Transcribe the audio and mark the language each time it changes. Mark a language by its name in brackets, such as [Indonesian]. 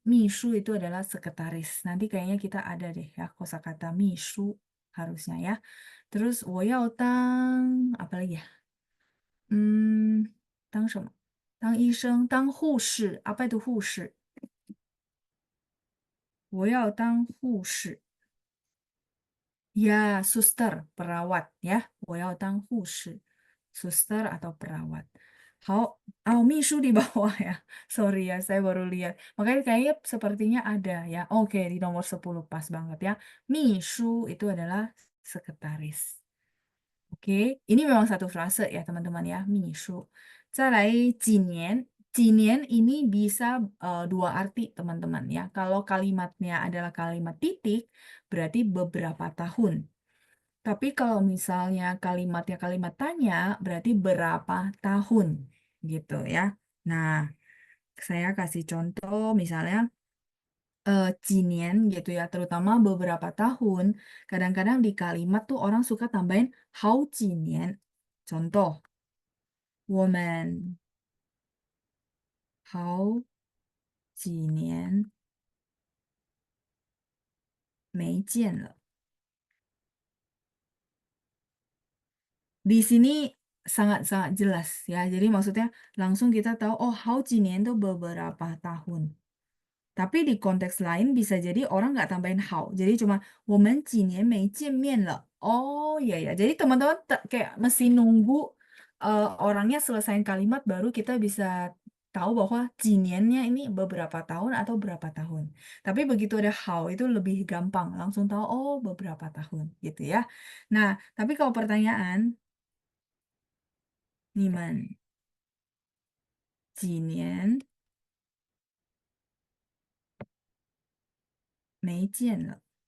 [Indonesian] 秘书 itu adalah sekretaris. Nanti kayaknya kita ada deh ya kosakata 秘书 harusnya ya. Terus [Chinese] 我要当 [Indonesian] apa lagi ya? [Chinese] 当什么？当医生，当护士。 [Indonesian] Apa itu [Chinese] 护士？我要当护士。 [Indonesian] Ya, suster, perawat ya. [Chinese] 我要当护士. [Indonesian] Suster atau perawat. Hao, oh, Misu di bawah ya. Sorry ya, saya baru lihat. Makanya kayaknya sepertinya ada ya. Oke, di nomor 10 pas banget ya. Misu itu adalah sekretaris. Oke, ini memang satu frase ya teman-teman ya, misu. [Chinese] 再来几年, [Indonesian] ini bisa dua arti teman-teman ya. Kalau kalimatnya adalah kalimat titik, berarti beberapa tahun. Tapi kalau misalnya kalimatnya kalimat tanya, berarti berapa tahun gitu ya. Nah, saya kasih contoh misalnya 几年gitu ya, terutama beberapa tahun. Kadang-kadang di kalimat tuh orang suka tambahin 好几年. [Chinese] Contoh, 我们好几年没见了. [Indonesian] Di sini sangat-sangat jelas ya. Jadi maksudnya langsung kita tahu, oh 好几年 itu beberapa tahun. Tapi di konteks lain bisa jadi orang nggak tambahin how. Jadi cuma [Chinese] 我们几年没见面了. [Indonesian] Oh iya ya. Jadi teman-teman kayak mesti nunggu orangnya selesaiin kalimat baru kita bisa tahu bahwa 几年nya ini beberapa tahun atau berapa tahun. Tapi begitu ada how itu lebih gampang. Langsung tahu oh beberapa tahun gitu ya. Nah, tapi kalau pertanyaan [Chinese] 你们几年没见了.